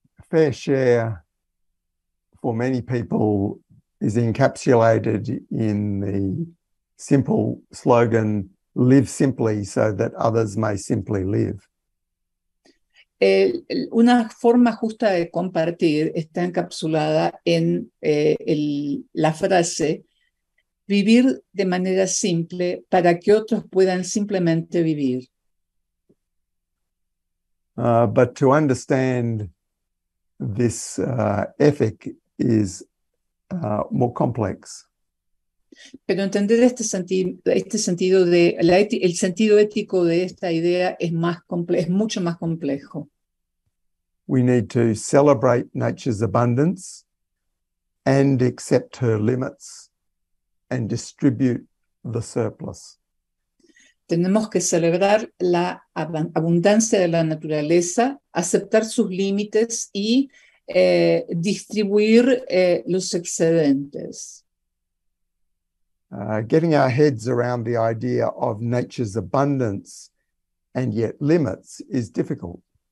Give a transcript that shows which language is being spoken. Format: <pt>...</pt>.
<en>Fair share for many people is encapsulated in the simple slogan, live simply so that others may simply live.</en> <es>Una forma justa de compartir está encapsulada en la frase, vivir de manera simple para que otros puedan simplemente vivir.</es> <en>But to understand this ethic is more complex.</en> <es>Pero entender este sentido de el sentido ético de esta idea es mucho más complejo.</es> <en>We need to celebrate nature's abundance and accept her limits and distribute the surplus.</en> <es>Tenemos que celebrar la abundancia de la naturaleza, aceptar sus límites y distribuir los excedentes.</es> <en>Getting our heads around the idea of nature's abundance and yet limits is difficult.</en>